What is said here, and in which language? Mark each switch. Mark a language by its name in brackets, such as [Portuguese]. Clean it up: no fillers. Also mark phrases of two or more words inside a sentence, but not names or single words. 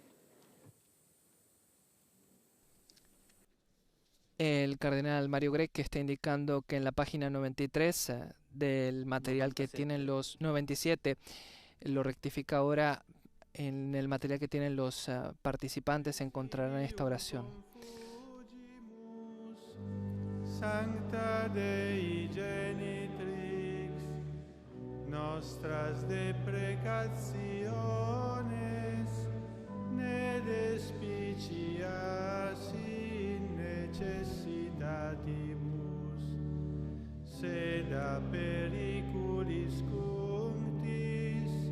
[Spanish] El cardenal Mario Grech está indicando que en la página 93 del material que tienen los 97, lo rectifica ahora, en el material que tienen los participantes encontrarán esta oración. [Latin] Sancta Dei Genitrix, nostras deprecationes, ne despicias in necessitatibus, sed a periculis cunctis,